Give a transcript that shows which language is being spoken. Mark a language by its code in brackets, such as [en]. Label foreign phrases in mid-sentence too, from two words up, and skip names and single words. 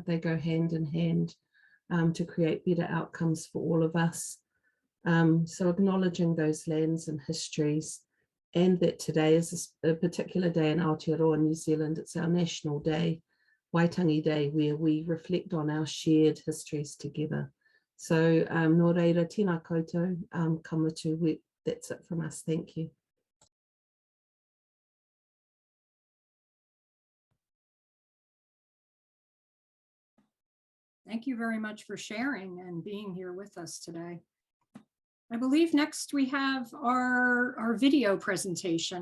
[en] They go hand in hand to create better outcomes for all of us. So acknowledging those lands and histories, and that today is a particular day in Aotearoa, New Zealand. It's our national day, Waitangi Day, where we reflect on our shared histories together. [mi] So nō reira, tēnā koutou, kamatu, [en] that's it from us. Thank you. Thank you very much for sharing and being here with us today. I believe next we have our video presentation.